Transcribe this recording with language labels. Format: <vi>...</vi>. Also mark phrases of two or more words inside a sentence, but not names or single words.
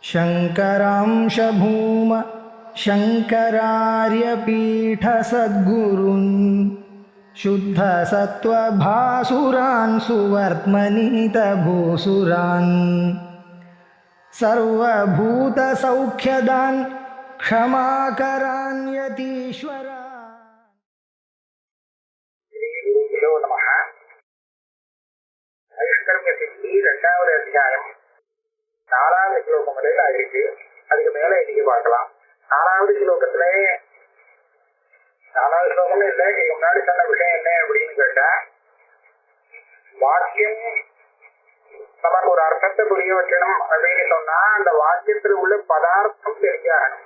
<sa>शङ्करांश भूम शङ्करार्यपीठसद्गुरून् शुद्धसत्त्वभासुरान् सुवर्त्मनीतभूसुरान् सर्वभूतसौख्यदान् क्षमाकरान् यतीश्वरान्.</sa> <ta>ஐஷ்கர்மிய சித்தி 2வது அத்தியாயம் 4வது ஸ்லோகம் வரையில் ஆயிருக்கு. அதுக்கு மேல இன்னைக்கு பார்க்கலாம். 4வது ஸ்லோகத்துல 4வது ஸ்லோகம்னு இல்லை, இதுக்கு முன்னாடி சொன்ன விஷயம் என்ன அப்படின்னு கேட்டா, வாக்கியம் நமக்கு ஒரு அர்த்தத்தை புரிய வைக்கணும் அப்படின்னு சொன்னா அந்த வாக்கியத்துல உள்ள பதார்த்தம் தெரிஞ்சாகணும்.</ta>